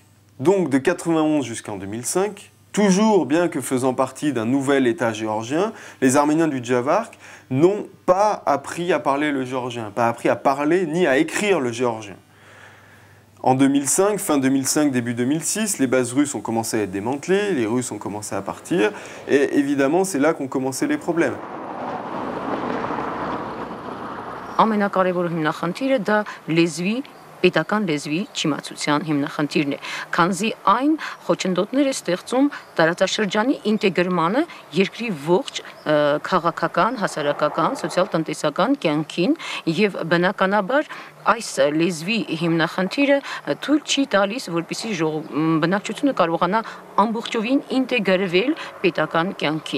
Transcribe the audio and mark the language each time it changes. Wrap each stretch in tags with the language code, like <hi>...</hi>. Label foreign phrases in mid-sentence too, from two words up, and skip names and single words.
<fr>Donc de 1991 jusqu'en 2005, toujours bien que faisant partie d'un nouvel État géorgien, les Arméniens du Djavark n'ont pas appris à parler le géorgien, pas appris à parler ni à écrire le géorgien. En 2005, fin 2005, début 2006, les bases russes ont commencé à être démantelées, les Russes ont commencé à partir, et évidemment, c'est là qu'ont commencé les problèmes.</fr> <hy>Ամենակարևոր հիմնախնդիրը դա լեզվի պետական լեզվի չիմացության հիմնախնդիրն է, քանզի այն խոչընդոտներ է ստեղծում տարածաշրջանի ինտեգրմանը երկրի ողջ քաղաքական, հասարակական, սոցիալ-տնտեսական կյանքին եւ բնականաբար այս լեզվի հիմնախնդիրը թույլ չի տալիս, որպեսզի բնակչությունը կարողանա ամբողջովին ինտեգրվել պետական կյանքին։</hy>